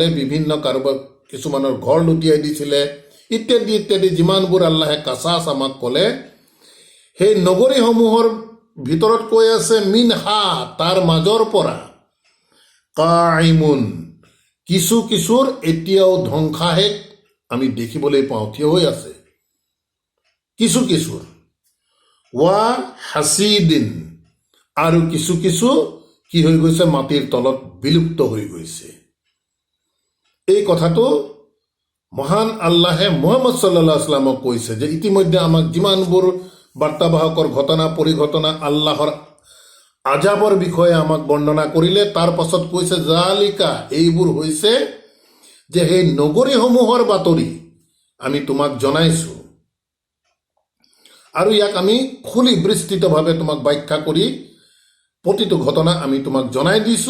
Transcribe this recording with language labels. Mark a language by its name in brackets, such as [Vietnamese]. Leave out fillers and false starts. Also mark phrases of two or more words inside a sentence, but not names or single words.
[Assamese] বিভিন্ন কাৰোবাৰ কিছুমানৰ ঘৰ লুটিয়াই দিছিলে ইত্যাদি ইত্যাদি, যিমানবোৰ আল্লাহে কাছাছ আমাক ক'লে, সেই নগৰীসমূহৰ ভিতৰত কৈ আছে মিনহা, তাৰ মাজৰ পৰা, কাইমুন, কিছু কিছুৰ এতিয়াও ধ্বংসাহেক আমি দেখিবলৈ পাওঁ, থিয় হৈ আছে কিছু কিছুৰ। [Arabic] وحصيد, [Assamese] আৰু কিছু কিছু কি হৈ গৈছে, মাটিৰ তলত বিলুপ্ত হৈ গৈছে। এই কথাটো মহান আল্লাহে মুহাম্মদ সাল্লাল্লাহু আলাইহি ওয়াসাল্লামক কৈছে যে ইতিমধ্যে আমাক যিমানবোৰ বাৰ্তাবাহকৰ ঘটনা পৰিঘটনা আল্লাহৰ আজাবৰ বিষয়ে আমাক বৰ্ণনা কৰিলে, তাৰ পাছত কৈছে জালিকা, এইবোৰ হৈছে যে সেই নগৰীসমূহৰ বাতৰি আমি তোমাক জনাইছো, আৰু ইয়াক আমি খুলি বিস্তৃতভাৱে তোমাক ব্যাখ্যা কৰি প্ৰতিটো ঘটনা আমি তোমাক জনাই দিছো।